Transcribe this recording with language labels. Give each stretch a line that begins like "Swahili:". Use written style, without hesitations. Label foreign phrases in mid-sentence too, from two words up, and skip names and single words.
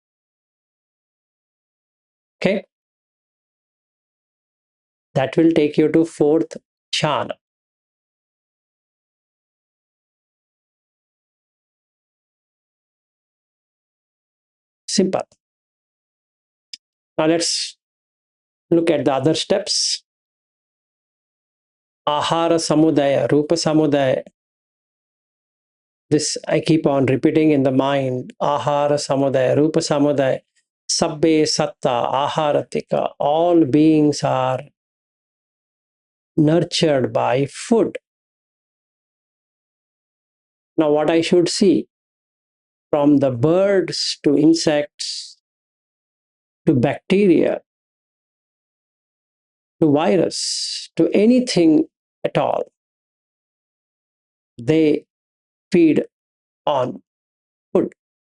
English: Okay, that will take you to 4th jhana. Simple. Now let's look at the other steps.
Pali: Ahara samudaya, rupa samudaya.
English: This I keep on repeating in the mind.
Pali: Ahara samudaya, rupa samudaya. Sabbe satta aharatika.
English: All beings are nurtured by food. Now, what I should see, from the birds to insects to bacteria to virus to anything at all, they feed on food.